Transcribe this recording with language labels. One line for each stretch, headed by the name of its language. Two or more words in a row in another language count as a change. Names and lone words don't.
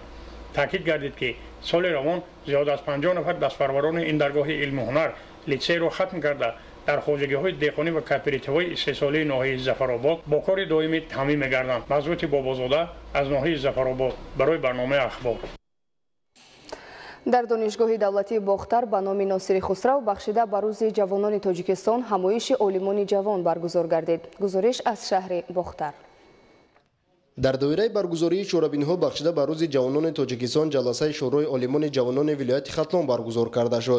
Persian: تاکید گردید که سال روان زیاد از 50 نفر دستپروران این درگاه علم و هنر لیسه را ختم کرده در خواجگی‌های دهقانی و کوپراتیوهای استحصالی ناحیه ظفرآباد با کار دائمی تامین می‌گردند. مضبوط بابازاده از ناحیه ظفرآباد برای برنامه اخبار.
Tajik: дар донишгоҳи давлатии бохтар ба номи Носири Хусрав бахшида ба рӯзи ҷавонони Тоҷикистон ҳамоиши олимони ҷавон баргузор гардид. гузориш аз шаҳри Бохтар. дар доираи баргузории чорабиниҳо бахшида ба рӯзи ҷавонони Тоҷикистон ҷаласаи шӯрои олимони ҷавонони вилояти Хатлон баргузор карда шуд.